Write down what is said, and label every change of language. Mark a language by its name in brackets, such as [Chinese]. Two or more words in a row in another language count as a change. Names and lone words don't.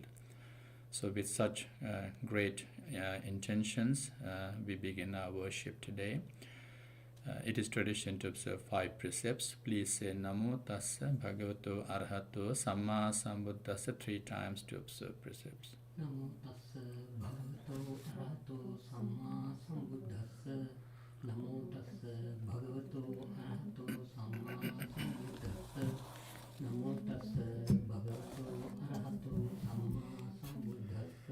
[English] So with such great intentions, we begin our worship today. It is tradition to observe 5 precepts. Please say [Pali] Namo Tassa Bhagavato Arahato Samma Sambuddhassa [English] 3 times to observe precepts. [Pali] Namo Tassa Bhagavato Arahato Samma Sambuddhassa. Namo Tassa Bhagavato Arahato Samma Sambuddhassa. Namo Tassa Bhagavato Arahato Samma Sambuddhassa.